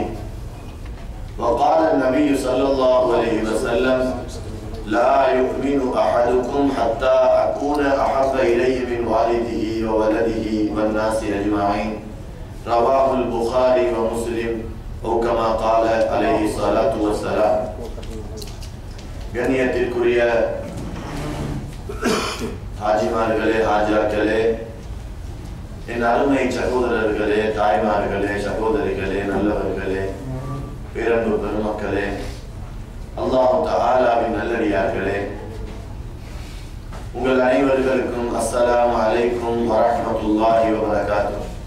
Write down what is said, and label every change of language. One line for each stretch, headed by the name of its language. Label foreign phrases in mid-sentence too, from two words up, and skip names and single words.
Arabic: وقال النبي صلى الله عليه وسلم: لا يؤمن أحدكم حتى أكون أحب إليه من والده وولده والناس أجمعين. رواه البخاري ومسلم أو كما قال عليه الصلاة والسلام.
Tamil: கண்ணியத்திற்குரிய ஹாஜிமார்களே, ஹாஜாக்களே, என் அருமை சகோதரர்களே, தாய்மார்களே, சகோதரிகளே, நல்லவர்களே, பேரன்பு பெருமக்களே, அல்லாஹ் தஆலாவின் நல்லடியார்களே, உங்கள் அனைவர்களுக்கும்
Arabic: السلام عليكم ورحمة الله وبركاته.